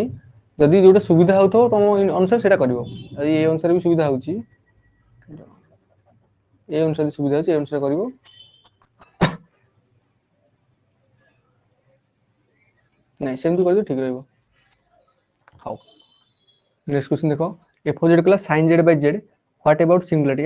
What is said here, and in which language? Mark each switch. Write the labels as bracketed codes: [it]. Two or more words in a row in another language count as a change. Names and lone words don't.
[or] ଯଦି ଯୋଉଟା ସୁବିଧା ହଉଥିବ ତମ ଅନୁସାରେ ସେଇଟା କରିବ। ଯଦି ଏଇ ଅନୁସାରେ ବି ସୁବିଧା ହଉଛି, ଏ ଅନୁସାରେ ସୁବିଧା ହଉଛି ଏ ଅନୁସାରେ କରିବ। ନାଇଁ ସେମିତି କରିବ ଠିକ ରହିବ। ହଉ [en] next question [or] ଦେଖ, f of z କହିଲା sin z/z, [en] What about singularity?